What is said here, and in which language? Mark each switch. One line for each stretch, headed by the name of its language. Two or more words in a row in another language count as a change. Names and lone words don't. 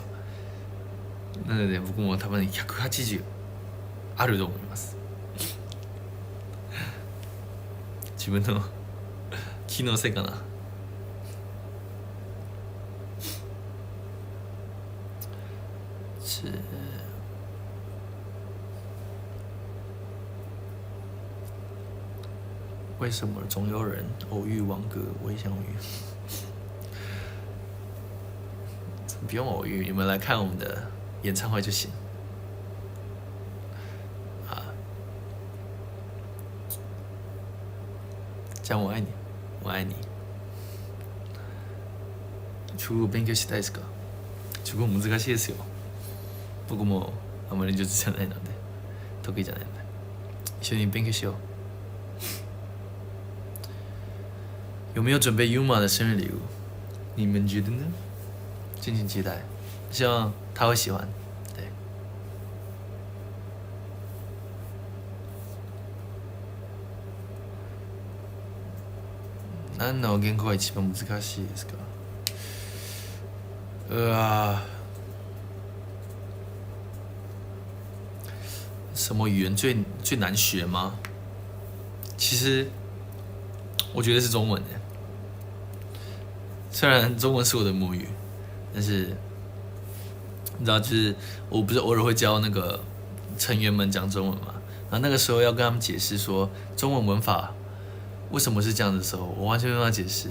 Japanese: なので僕も多分180あると思います。自分の気のせいかな。
Chinese: 为什么总有人偶遇王哥微相遇？不用偶遇，你们来看我们的演唱会就行。讲我爱你，我爱你。
Japanese: 中国勉強したいですか？中国難しいですよ。僕もあまり上手じゃないので、得意じゃないので、一緒に勉強しよう。
Chinese: 有没有准备 Yuma 的生日礼物？你们觉得呢？敬请期待，希望他会喜欢。对。
Japanese: 何の言語が一番難しいですか？
Chinese: 什么语言最难学吗？其实我觉得是中文耶。虽然中文是我的母语，但是你知道，就是我不是偶尔会教那个成员们讲中文嘛，然后那个时候要跟他们解释说中文文法为什么是这样的时候，我完全没办法解释。